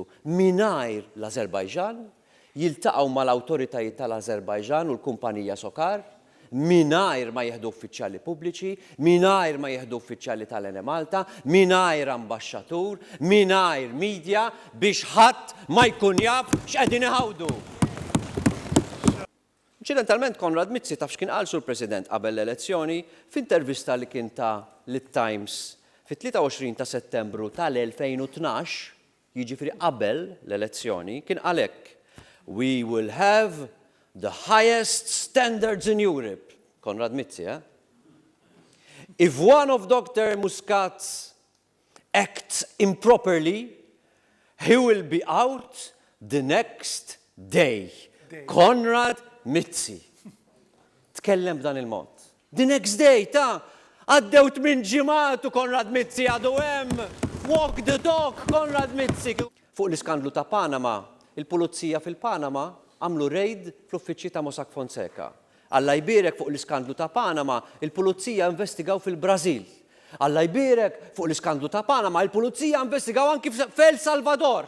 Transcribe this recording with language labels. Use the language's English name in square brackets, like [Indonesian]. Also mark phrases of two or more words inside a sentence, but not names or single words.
[Maltese] Mingħajr l-Azerbajġan jiltaqgħu mal-awtoritajiet tal-Azerbajġan u l-kumpanija Sokar, mingħajr ma jieħdu uffiċjali pubbliċi, mingħajr ma jieħdu uffiċjali tal-Ene Malta, mingħajr ambaxxatur, mingħajr midja biex ħadd ma jkun jaf x'qegħdin iħawdu. Inċidentalment Konrad Mizzi taf x'kien qal Sur President qabel l-elezzjoni f'intervista li kien ta' lit-Times fit-23 ta' Settembru tal-2012, jiġifieri qabel l-elezzjoni, kien qal hekk: [English] "We will have the highest standards in Europe." Konrad Mizzi, eh? "If one of Dr. Muscat acts improperly, he will be out the next day." [Maltese] Konrad Mizzi tkellem b'dan il-mod. [English] The next day, [Maltese] għaddew 8 ġimgħat u Konrad Mizzi għadu hemm. [English] Walk the talk, Konrad Mizzi. [Maltese] Fuq l-iskandlu ta' Panama, il-pulizija fil-Panama għamlu rejd fl-uffiċċji ta' Mossack Fonseca. Alla jbierek fuq l-iskandlu ta' Panama, il-pulizija investigaw fil-Brażil. Alla jbierek fuq l-iskandlu ta' Panama, il-pulizija investigaw anki f'El Salvador.